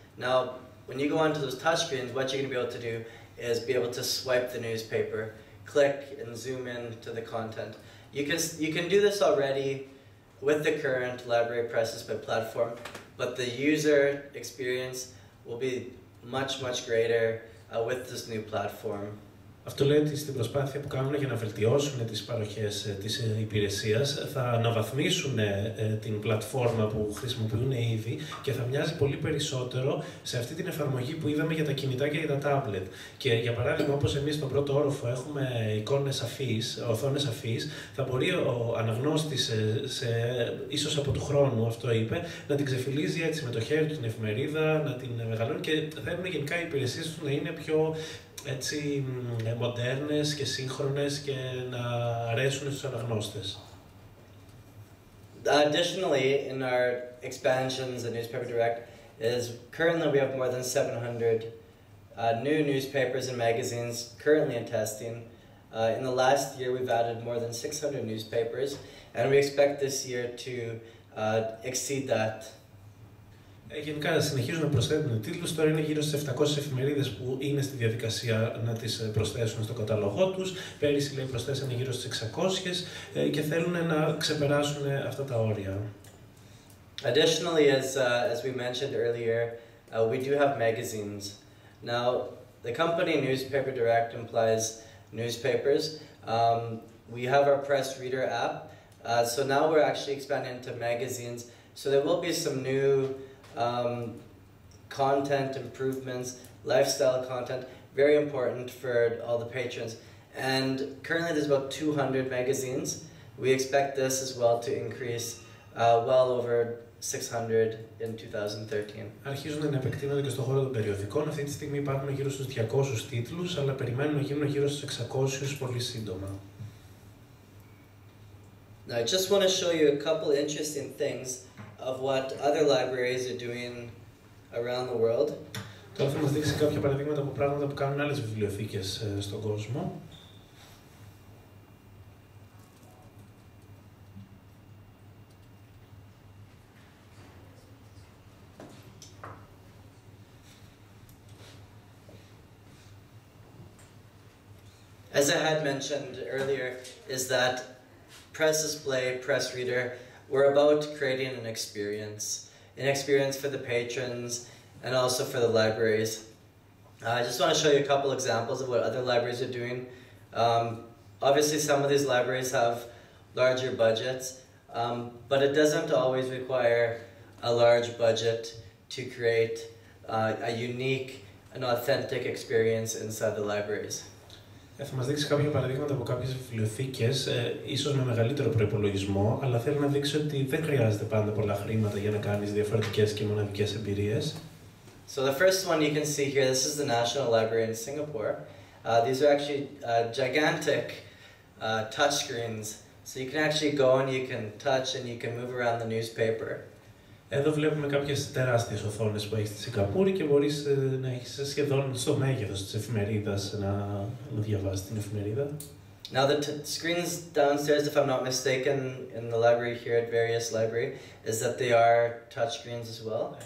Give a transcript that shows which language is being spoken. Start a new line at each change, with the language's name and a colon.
English: Now, when you go onto those touchscreens, what you're going to be able to do is be able to swipe the newspaper, click and zoom in to the content. You can do this already with the current library PressDisplay platform, but the user experience will be much greater with this new platform.
Greek: Αυτό λέει ότι στην προσπάθεια που κάνουν για να βελτιώσουν τις παροχές της υπηρεσίας θα αναβαθμίσουν την πλατφόρμα που χρησιμοποιούν ήδη και θα μοιάζει πολύ περισσότερο σε αυτή την εφαρμογή που είδαμε για τα κινητά και για τα τάμπλετ. Και για παράδειγμα, όπως εμείς στον πρώτο όροφο έχουμε εικόνες αφής, οθόνες αφής, θα μπορεί ο αναγνώστης ίσως από του χρόνου, αυτό είπε, να την ξεφυλίζει έτσι με το χέρι του την εφημερίδα, να την μεγαλώνει και θέλουν γενικά οι υπηρεσίες του να είναι πιο έτσι μοντέρνες και σύγχρονες και να αρέσουν στους αναγνώστες.
English: Additionally, in our expansions at Newspaper Direct, currently we have more than 700 new newspapers and magazines currently in testing. In the last year, we've added more than 600 newspapers, and we expect this year to exceed that.
Greek: Γενικά συνεχίζουν να προσθέτουν τίτλους, τώρα είναι γύρω στις 700 εφημερίδες που είναι στη διαδικασία να τις προσθέσουν στο κατάλογό τους. Πέρυσι λέει προσθέσανε γύρω στις 600 και θέλουν να ξεπεράσουν αυτά τα όρια.
English: Additionally, as we mentioned earlier, we do have magazines. Now, the company Newspaper Direct implies newspapers. We have our PressReader app, so now we're actually expanding into magazines. So there will be some new content improvements, lifestyle content, very important for all the patrons. And currently there's about 200 magazines. We expect this as well to increase well over 600 in 2013.
Greek: Αρχίζουν να επεκτείνονται και στον χώρο των περιοδικών. Αυτή τη στιγμή υπάρχουν γύρω στους 200 τίτλους, αλλά περιμένουν να γίνουν γύρω στους 600 πολύ σύντομα.
English: Now, I just want to show you a couple interesting things of what other libraries are doing around the world.
Greek: Τώρα θα μας δείξει κάποια παραδείγματα από πράγματα που κάνουν άλλες βιβλιοθήκες στον κόσμο.
English: As I had mentioned earlier, is that PressDisplay, Press Reader, we're about creating an experience for the patrons and also for the libraries. I just want to show you a couple examples of what other libraries are doing. Obviously, some of these libraries have larger budgets, but it doesn't always require a large budget to create a unique and authentic experience inside the libraries.
Greek: Θα μας δείξει κάποια παραδείγματα από κάποιες βιβλιοθήκες, ίσως με μεγαλύτερο προϋπολογισμό, αλλά θέλω να δείξει ότι δεν χρειάζεται πάντα πολλά χρήματα για να κάνεις διαφορετικές και μοναδικές εμπειρίες.
English: So the first one you can see here, this is the National Library in Singapore. These are actually gigantic touch screens, so you can actually go and you can touch and you can move around the newspaper.
Greek: Εδώ βλέπουμε κάποιες τεράστιες οθόνες που έχει στη Σιγκαπούρη και μπορείς να έχεις σχεδόν στο μέγεθος της εφημερίδας να διαβάσεις την εφημερίδα.
English: Now the screens downstairs, if I'm not mistaken, in the library here at Vέροιas Library, is that they are touch screens as well.